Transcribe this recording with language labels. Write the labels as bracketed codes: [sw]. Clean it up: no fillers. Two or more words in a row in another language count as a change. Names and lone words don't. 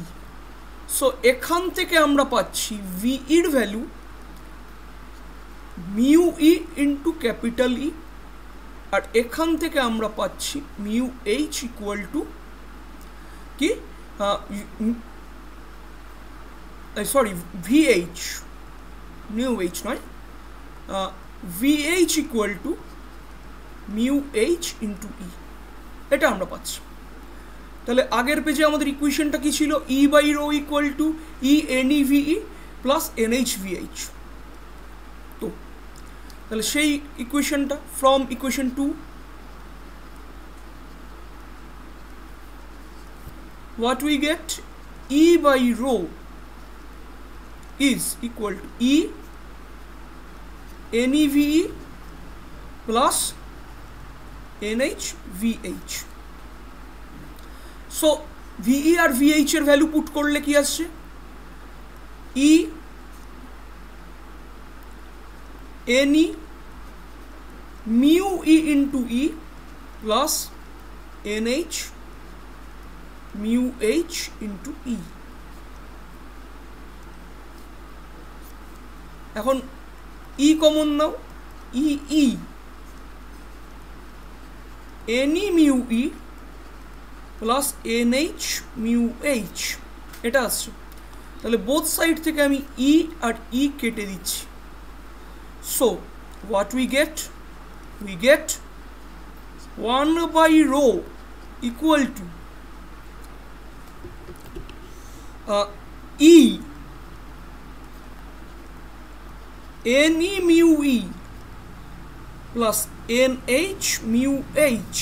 [bn] সো এখান থেকে আমরা পাচ্ছি ভিইর [en] value mu E into capital E [bn] আর এখান থেকে আমরা পাচ্ছি [en] mu H equal to [bn] কি [en] sorry VH, mu H [bn] নয়, [en] VH equal to mu H into E, [bn] এটা আমরা পাচ্ছি। তাহলে আগের পেজে আমাদের ইকুয়েশনটা কি ছিল? [en] E by rho equal to E N E VE plus N H VH. [bn] তো তাহলে সেই ইকুয়েশনটা [en] from equation 2, what we get, E by rho is equal to E NEVE plus NHVH. [bn] So VE আর VH এর [en] value put [bn] করলে কি আসছে? [en] E NE mu E into E plus NH mu H into E. [bn] এখন E কমন নাও, [en] E NE mu E প্লাস NH mu H, [bn] এটা আসছে। তাহলে [en] both side [bn] থেকে আমি E আর E কেটে দিচ্ছি। [en] so what we get 1 by rho equal to E NE mu E plus NH mu H।